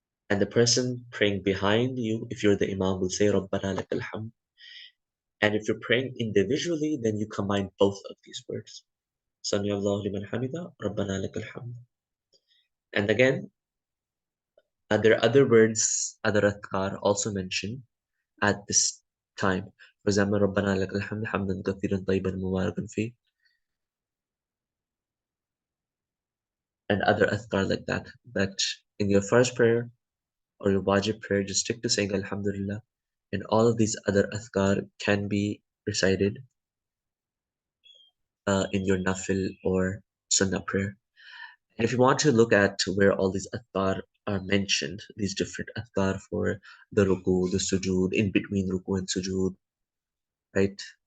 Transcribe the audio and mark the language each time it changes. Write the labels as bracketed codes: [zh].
[en] And the person praying behind you, if you're the imam, will say, Rabbana lakal hamd. And if you're praying individually, then you combine both of these words. Sami Allahu liman hamida, Rabbana lakal hamd. And again, there are other words, other adhkar also mentioned at this time. For example, [ar] ربنا لك الحمد حمدا كثيرا طيبا مباركا فيه, [en] and other adhkar like that. That in your first prayer or your wajib prayer, just stick to saying Alhamdulillah, and all of these other adhkar can be recited in your nafil or sunnah prayer. And if you want to look at where all these adhkar are mentioned, these different adhkar for the ruku, the sujood, in between ruku and sujood, right?